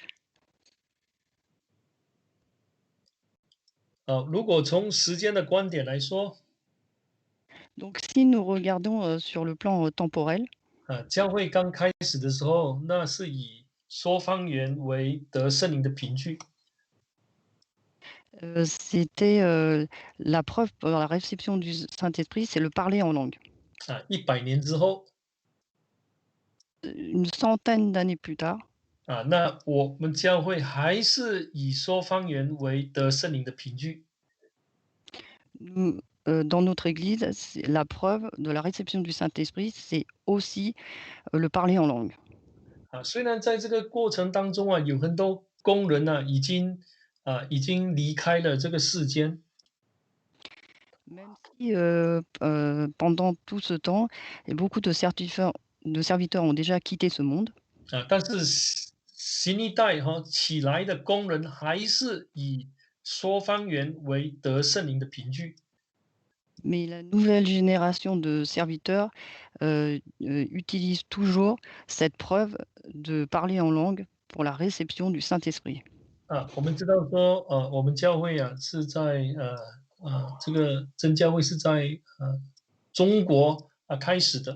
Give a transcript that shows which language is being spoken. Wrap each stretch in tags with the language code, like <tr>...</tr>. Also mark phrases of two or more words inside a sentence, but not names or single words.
<zh>如果从时间的观点来说，</zh> <fr>Donc si nous regardons, sur le plan, temporel,</fr> <zh>教会刚开始的时候，那是以说方言为得圣灵的凭据。</zh> <fr>c'était, la preuve pour la réception du Saint-Esprit, c'est le parler en langue.</fr> <zh>100年之后，</zh> <fr>Une centaine d'années plus tard,</fr> <zh>那我们教会还是以说方言为得圣灵的凭据。</zh> <fr>nous, dans notre église, c'est la preuve de la réception du Saint-Esprit, c'est aussi, le parler en langue.</fr> <zh>虽然在这个过程当中有很多工人已经离开了这个世间。</zh> <fr>Même si, pendant tout ce temps et beaucoup de serviteurs ont déjà quitté ce monde,</fr> <zh>但是新一代起来的工人还是以说方言为得圣灵的凭据。</zh> <fr>mais la nouvelle génération de serviteurs, utilise toujours cette preuve de parler en langue pour la réception du Saint-Esprit.</fr> <zh>我们知道说，我们教会是在这个真教会是在中国开始的。</zh>